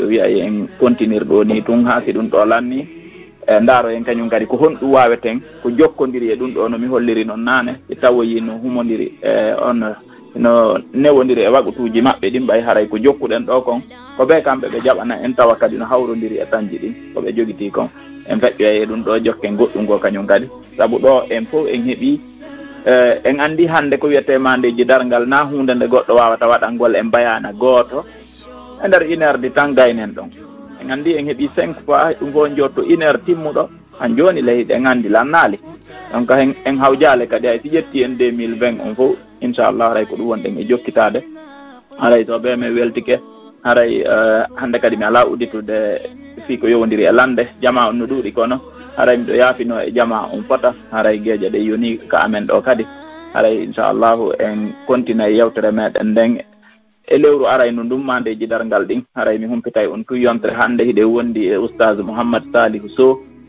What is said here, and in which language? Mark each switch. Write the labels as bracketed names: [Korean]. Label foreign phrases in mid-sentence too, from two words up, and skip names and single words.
[Fula] wiya en continire ɗo ni tun ha si ɗum ɗo lanni ndaaro en kañum kadi ko honɗum waweten ko jokkodiri e ɗum ɗo no mi holliri noon nane e tawoyi no humodiri on no newodiri e wagutuji maɓɓe ɗin ɓay haray ko jokkuɗen ɗo kon ko ɓe kamɓe ɓe jaɓana en tawa kadi no hawrodiri e tanji ɗin ko ɓe jogiti kon en feƴƴoy e ɗum ɗo jokken goɗɗum go kañum kadi saabu ɗo en fof en heeɓi en andi hande ko wiyete mandeji dargal na hunde nde goɗɗo wawata waɗangol en bayana goto e nder [French] 1 heure de temps [Fula] gaynen ɗon en andi en heeɓi 5 fois ɗum fo jotto 1 heure timmuɗo han joni leyɗe en andi lannali donc en hawjale kadi ay si ƴetti en 2020 on fof inchallah haray ko ɗum wonɗen e jokkitade haray so ɓe mi weltike haray hande kadi mi ala udditude fi ko yowodiri e lande jama on no ɗuuɗi kono haray miɗo yaafino e jama on fota haray gueƴe ɗe yoni ka amen ɗo kadi haray inchallahu en continue yewtere meɗen nden e lewru aray no ɗum mandeji dargal ɗin haray mi humpitay on tu yontere hande hiɗe wondi e Oustaz Mouhammad Salihu Sow